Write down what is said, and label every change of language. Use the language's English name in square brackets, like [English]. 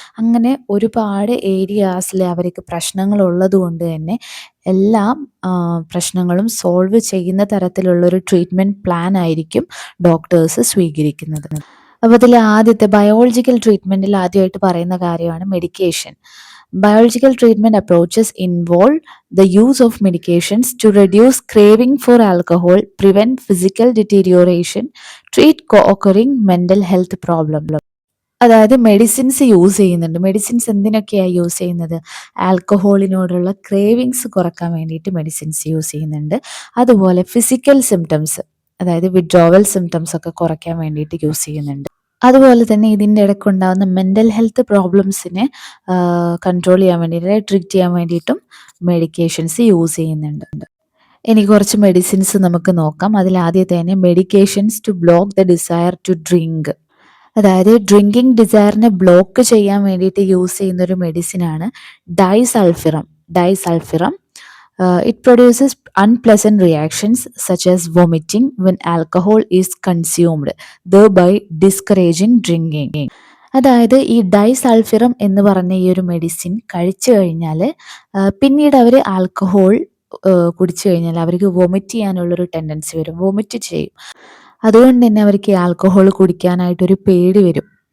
[Malayalam] അങ്ങനെ ഒരുപാട് ഏരിയാസിൽ അവർക്ക് പ്രശ്നങ്ങളുള്ളത് കൊണ്ട് തന്നെ എല്ലാ പ്രശ്നങ്ങളും സോൾവ് ചെയ്യുന്ന തരത്തിലുള്ളൊരു ട്രീറ്റ്മെൻറ്റ് പ്ലാൻ ആയിരിക്കും ഡോക്ടേഴ്സ് സ്വീകരിക്കുന്നത്. അപ്പോൾ അതിൽ ആദ്യത്തെ ബയോളജിക്കൽ ട്രീറ്റ്മെൻറ്റിൽ ആദ്യമായിട്ട് പറയുന്ന കാര്യമാണ് medication. [English] Biological treatment approaches involve the use of medications to reduce craving for alcohol, prevent physical deterioration, treat co-occurring mental health problems. [Malayalam] അതായത് മെഡിസിൻസ് യൂസ് ചെയ്യുന്നുണ്ട്. മെഡിസിൻസ് എന്തിനൊക്കെയാണ് യൂസ് ചെയ്യുന്നത്? ആൽക്കഹോളിനോടുള്ള ക്രേവിങ്സ് കുറക്കാൻ വേണ്ടിയിട്ട് മെഡിസിൻസ് യൂസ് ചെയ്യുന്നുണ്ട്. അതുപോലെ ഫിസിക്കൽ സിംറ്റംസ്, അതായത് withdrawal symptoms ഒക്കെ കുറയ്ക്കാൻ വേണ്ടിയിട്ട് യൂസ് ചെയ്യുന്നുണ്ട്. അതുപോലെ തന്നെ ഇതിൻ്റെ ഇടയ്ക്കുണ്ടാകുന്ന മെൻ്റൽ ഹെൽത്ത് പ്രോബ്ലംസിനെ കൺട്രോൾ ചെയ്യാൻ വേണ്ടിയിട്ട്, ട്രീറ്റ് ചെയ്യാൻ വേണ്ടിയിട്ടും മെഡിക്കേഷൻസ് യൂസ് ചെയ്യുന്നുണ്ട്. ഇനി കുറച്ച് മെഡിസിൻസ് നമുക്ക് നോക്കാം. അതിൽ ആദ്യത്തെ തന്നെ [English] Medications to block the desire to drink. [Malayalam] അതായത് ഡ്രിങ്കിങ് ഡിസയറിനെ ബ്ലോക്ക് ചെയ്യാൻ വേണ്ടിയിട്ട് യൂസ് ചെയ്യുന്ന ഒരു മെഡിസിനാണ് ഡൈസൾഫിറം. [English] ഡൈസൾഫിറം it produces unpleasant reactions such as vomiting when alcohol is consumed, thereby discouraging drinking. [Malayalam] അതായത് ഈ ഡൈസൾഫിറം എന്ന് പറഞ്ഞ ഈ ഒരു മെഡിസിൻ കഴിച്ചു കഴിഞ്ഞാൽ പിന്നീട് അവർ ആൽക്കഹോൾ കുടിച്ചു കഴിഞ്ഞാൽ അവർക്ക് വൊമിറ്റ് ചെയ്യാനുള്ളൊരു ടെൻഡൻസി വരും, വൊമിറ്റ് ചെയ്യും. അതുകൊണ്ട് തന്നെ അവർക്ക് ഈ ആൽക്കഹോൾ കുടിക്കാനായിട്ടൊരു പേടി വരും.